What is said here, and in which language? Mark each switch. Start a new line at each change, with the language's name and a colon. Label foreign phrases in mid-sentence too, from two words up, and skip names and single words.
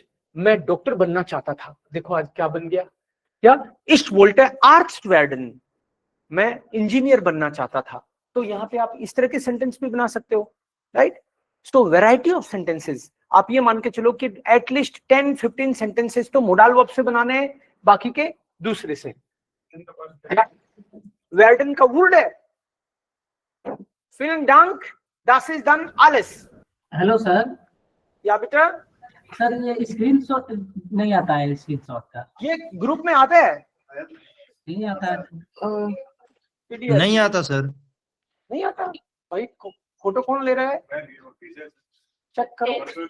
Hindi: मैं डॉक्टर बनना चाहता था, देखो आज क्या बन गया।
German: Ja ich wollte Arzt werden,
Hindi: मैं इंजीनियर बनना चाहता था। तो यहाँ पे आप इस तरह के सेंटेंस भी बना सकते हो, राइट।
English: so variety of sentences.
Hindi: आप ये मान के चलो कि एटलीस्ट 10-15 सेंटेंसेस तो
English: modal verb
Hindi: से बनाने हैं, बाकी के दूसरे से। वर्डन का वुड है।
German: Vielen Dank, das ist dann alles।
Hindi: हेलो सर। या बेटा सर ये स्क्रीनशॉट नहीं आता है, स्क्रीनशॉट का ये ग्रुप में आता है, नहीं आता है। नहीं आता सर, नहीं आता भाई। फोटो कौन ले रहा है, चेक करो।